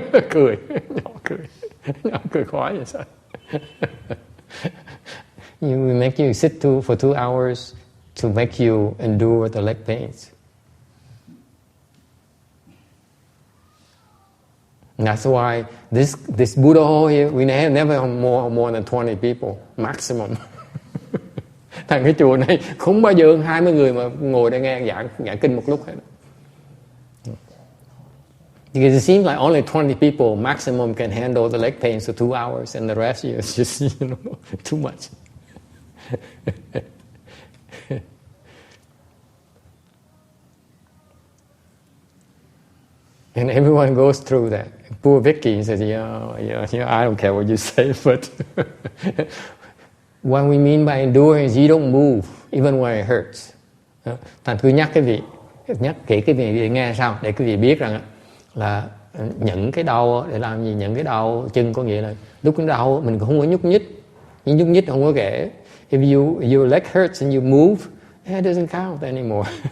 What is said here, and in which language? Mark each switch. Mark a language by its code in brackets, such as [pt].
[vi] Cười, nhỏ cười khoái vậy sao? [en] We make you sit for 2 hours to make you endure the leg pains. And that's why this Buddha hall here, we never have more than 20 people maximum. [vi] Thành cái chùa này không bao giờ 20 người mà ngồi để nghe giảng kinh một lúc hết. [en] Because it seems like only 20 people maximum can handle the leg pains for 2 hours, and the rest is just too much. And everyone goes through that. Poor Vicky says, I don't care what you say, but what we mean by endure is you don't move, even when it hurts. [vi] Thành cứ nhắc kỹ cái vị để nghe sao, để quý vị biết rằng là những cái đau để làm gì, những cái đau chân có nghĩa là lúc cái đau mình không có nhúc nhích, nhưng nhúc nhích không có kể. [en] If your leg hurts and you move, it doesn't count anymore.